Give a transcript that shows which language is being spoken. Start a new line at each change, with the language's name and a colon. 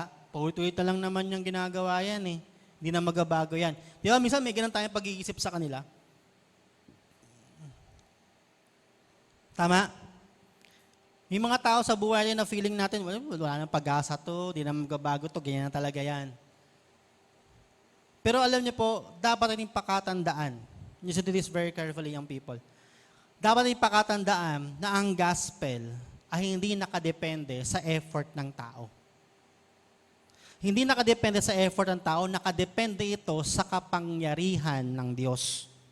Filipino: Paulit-ulit na lang naman yung ginagawa yan eh. Hindi na magabago yan. Di ba, minsan may ganun tayong pag-iisip sa kanila. Tama? May mga tao sa buhay na feeling natin, wala nang pag-asa to, di na magabago to, ganyan na talaga yan. Pero alam niyo po, dapat natin pakatandaan.
English: You should do this very carefully, young people.
Filipino: Dapat natin pakatandaan na ang gospel ay hindi nakadepende sa effort ng tao. Hindi nakadepende sa effort ng tao, nakadepende ito sa kapangyarihan ng Diyos.